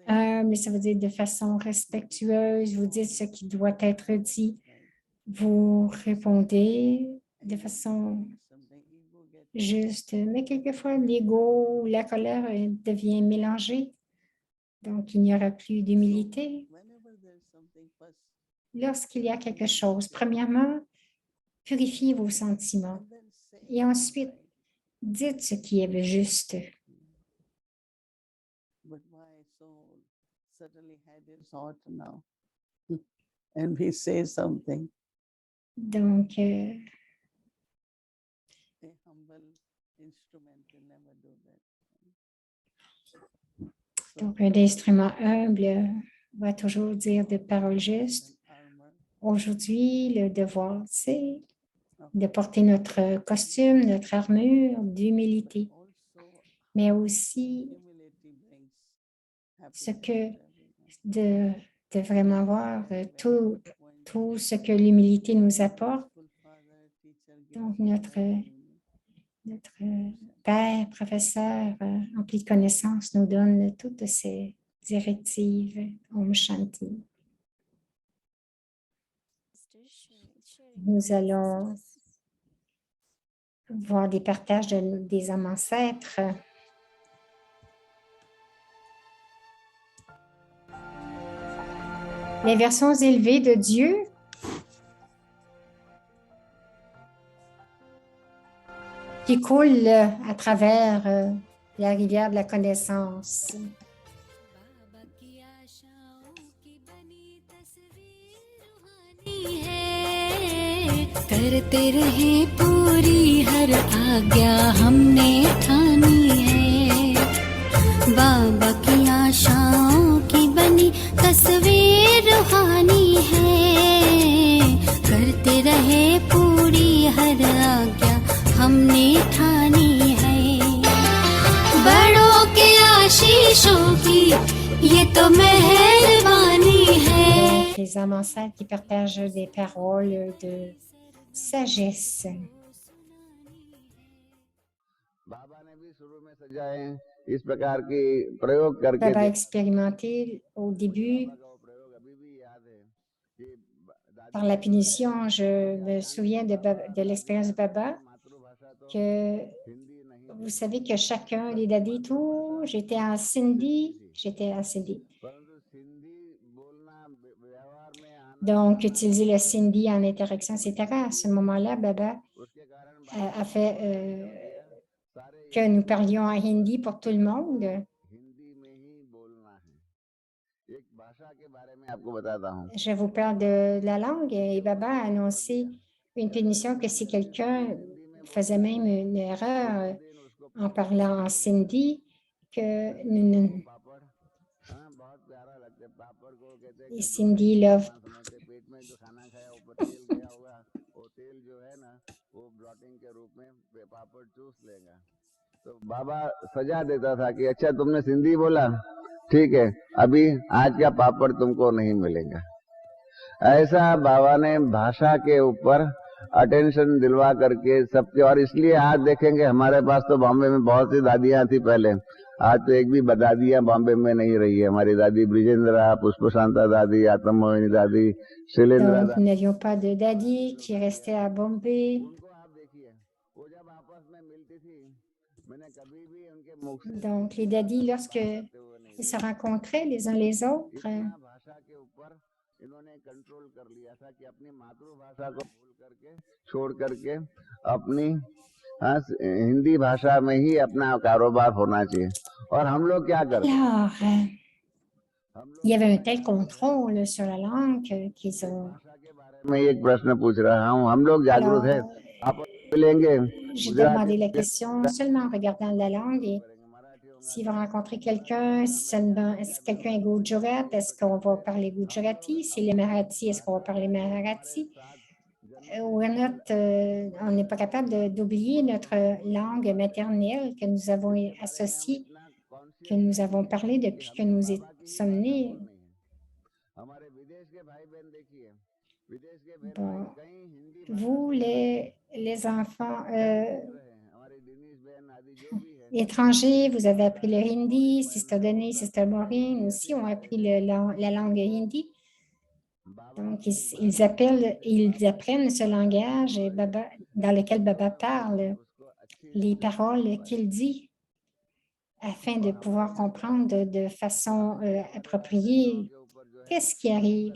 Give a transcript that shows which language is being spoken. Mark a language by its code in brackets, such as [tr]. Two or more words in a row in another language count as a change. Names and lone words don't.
[fr] mais ça veut dire de façon respectueuse, vous dites ce qui doit être dit, vous répondez de façon juste, mais quelquefois l'ego, la colère devient mélangée, donc il n'y aura plus d'humilité. Lorsqu'il y a quelque chose, premièrement, purifiez vos sentiments et ensuite, dites ce qui est juste. [en] But my soul suddenly had its thought now. And we say something. [fr] Donc, [en] A humble instrument will never do that. [fr] donc un instrument humble va toujours dire des paroles justes. [en] Armor [fr] Aujourd'hui, le devoir, c'est de porter notre costume, notre armure d'humilité, [en] also [fr] mais aussi [en] humility brings [fr] ce [en] happiness [fr] que [en] to everyone. [fr] de vraiment voir tout ce que l'humilité nous apporte. [en] Full father, teacher, [fr] Donc, [en] gives [fr] notre père, professeur, empli de connaissances, nous donne toutes ces directives. [hi] Om Shanti. [fr] Nous allons voir des partages des âmes ancêtres. Les versions élevées de Dieu qui coulent à travers la rivière de la connaissance. [hi] बाबा की आशाओं की बनी तस्वीर रूहानी है करते रहे पूरी हर आज्ञा हमने ठानी है बाबा की आशाओं की बनी तस्वीर रूहानी है करते रहे पूरी हर आज्ञा हमने ठानी है बड़ों के आशीषों की ये तो मेहरबानी है [fr] Les âmes ancêtres qui partagent des paroles de sagesse. [hi] बाबा ने भी शुरू में सजाए इस प्रकार की प्रयोग करके [fr] Baba a expérimenté au début [hi] देखा वो प्रयोग अभी भी याद है कि दादी [fr] par la punition. Je me souviens de l'expérience de Baba [hi] मातृभाषा तो [fr] que [hi] हिंदी नहीं [fr] vous savez que chacun, les dadis, tout, j'étais en Sindhi. [hi] परंतु सिंधी बोलना व्यवहार में आना [fr] Donc, utiliser le Sindhi en interaction, etc. À ce moment-là, Baba [hi] उसके कारण [fr] a fait [hi] सारे [fr] que nous parlions en hindi pour tout le monde. [hi] हिंदी में ही बोलना है। एक भाषा के बारे में आपको बताता हूँ [fr] Je vous parle de la langue et Baba a annoncé une punition que si quelqu'un faisait même une erreur en parlant en Sindhi, que [hi] पापड़ हाँ बहुत प्यारा लगता है पापड़ को कहते हैं [fr] les [hi] कि [en] Sindhi love [hi] समझते पेट में जो खाना खाया ऊपर तेल गया होगा वो तेल जो है ना वो ब्लॉटिंग के रूप में पापड़ चूस लेगा तो बाबा सजा देता था कि अच्छा तुमने सिंधी बोला ठीक है अभी आज का पापड़ तुमको नहीं मिलेगा ऐसा बाबा ने भाषा के ऊपर अटेंशन दिलवा करके सबके और इसलिए आज देखेंगे हमारे पास तो बॉम्बे में बहुत सी दादियां थी पहले आज तो एक भी दादियां बॉम्बे में नहीं रही है हमारी दादी ब्रिजेंद्रा पुष्पशांता दादी आत्म मोहिनी दादी शैलेंद्रा [fr] Donc, nous n'avions pas de daddy qui restait à Bombay. [hi] उनको आप देखिए वो जब आपस में मिलती थी मैंने कभी भी उनके मुख से [fr] Donc, les daddies, lorsqu'ils se rencontraient les uns les autres, [hi] इतना भाषा के ऊपर इन्होंने कंट्रोल कर लिया था कि अपनी मातृभाषा को भूल करके छोड़ करके अपनी हिंदी भाषा में ही अपना कारोबार होना चाहिए और हम लोग क्या करते हैं [fr] alors, il y avait un tel contrôle sur la langue qu'ils ont... [hi] भाषा के बारे में एक प्रश्न पूछ रहा हूँ हम लोग जागरूक है [fr] Alors, [hi] आप मिलेंगे [fr] j'ai [hi] गुजराती [fr] demandé la question seulement en regardant la langue et s'il va rencontrer quelqu'un, si quelqu'un est Gujarat, est-ce qu'on va parler Gujarati? Si les Marathi, est-ce qu'on va parler Marathi? On n'est pas capable d'oublier notre langue maternelle que nous avons associée, que nous avons parlé depuis que nous sommes nés. [hi] हमारे विदेश के भाई बहन देखिए विदेश के बहन [fr] Bon, [hi] भाई कहीं हिंदी [fr] vous, les enfants, [hi] हमारी दिनेश बहन आदि जो भी है [fr] étrangers, vous avez appris le hindi, Sister Denis, Sister Maureen aussi ont appris la langue hindi. Donc, ils apprennent ce langage dans lequel Baba parle, les paroles qu'il dit, afin de pouvoir comprendre de façon appropriée qu'est-ce qui arrive.